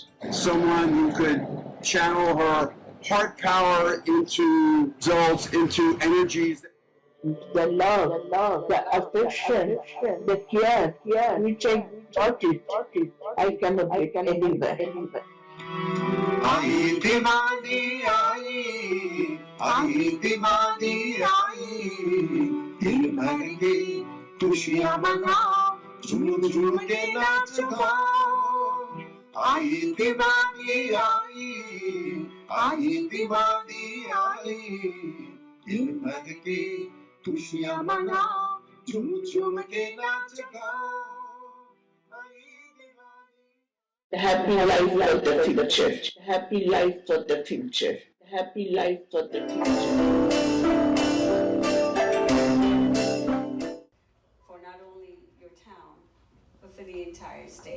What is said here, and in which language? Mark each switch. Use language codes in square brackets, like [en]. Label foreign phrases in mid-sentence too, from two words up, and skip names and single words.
[en] Someone who could channel her heart power into results, into energies. The love, the affection, the care, which I got it, I cannot get anywhere. [hi] आई दिवाली आई, आई दिवाली आई, दिल भर के खुशियाँ मनाओ, झूम झूम के नाच गाओ। आई दिवाली आई, आई दिवाली आई, दिल भर के खुशियाँ मनाओ, झूम झूम के नाच गाओ। [en] Happy life for the future. Happy life for the future. Happy life for the future. For not only your town, but for the entire state.